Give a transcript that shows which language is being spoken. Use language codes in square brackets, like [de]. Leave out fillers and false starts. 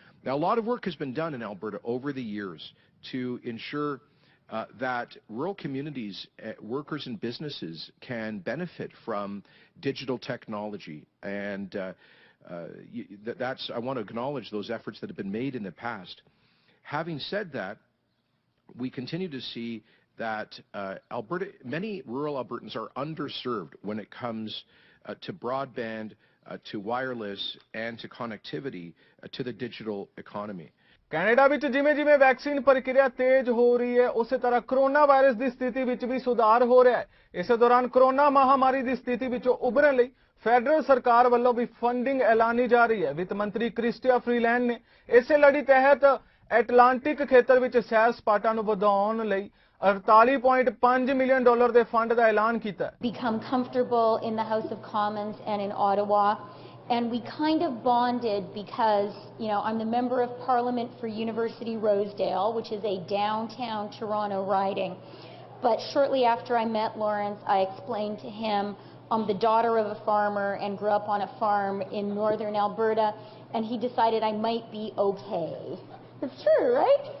[en] Now, a lot of work has been done in Alberta over the years to ensure that rural communities, workers and businesses can benefit from digital technology, and I want to acknowledge those efforts that have been made in the past. Having said that, we continue to see that many rural Albertans are underserved when it comes to broadband, to wireless, and to connectivity to the digital economy. [pa] Canada ਵਿੱਚ ਜਿਵੇਂ-ਜਿਵੇਂ vaccine ਪ੍ਰਕਿਰਿਆ ਤੇਜ਼ ਹੋ ਰਹੀ ਹੈ ਉਸੇ ਤਰ੍ਹਾਂ corona virus ਦੀ ਸਥਿਤੀ ਵਿੱਚ ਵੀ ਸੁਧਾਰ ਹੋ ਰਿਹਾ ਹੈ। ਇਸੇ ਦੌਰਾਨ ਕਰੋਨਾ ਮਹਾਮਾਰੀ ਦੀ ਸਥਿਤੀ ਵਿੱਚੋਂ ਉਭਰਨ ਲਈ ਫੈਡਰਲ ਸਰਕਾਰ ਵੱਲੋਂ ਵੀ ਫੰਡਿੰਗ ਐਲਾਨੀ ਜਾ ਰਹੀ ਹੈ। ਵਿੱਤ ਮੰਤਰੀ ਕ੍ਰਿਸਟੀਆ ਫਰੀਲੈਂਡ ਨੇ ਇਸੇ ਲੜੀ ਤਹਿਤ ਐਟਲਾਂਟਿਕ ਖੇਤਰ ਵਿੱਚ ਸੈਰ ਸਪਾਟਾ ਨੂੰ ਵਧਾਉਣ ਲਈ $48.5 ਮਿਲੀਅਨ ਦੇ ਫੰਡ ਦਾ ਐਲਾਨ ਕੀਤਾ ਹੈ। [en] Become comfortable in the House of Commons and in Ottawa. And we kind of bonded because, you know, I'm the member of Parliament for University Rosedale, which is a downtown Toronto riding. But shortly after I met Lawrence, I explained to him I'm the daughter of a farmer and grew up on a farm in northern Alberta, and he decided I might be okay. It's true, right?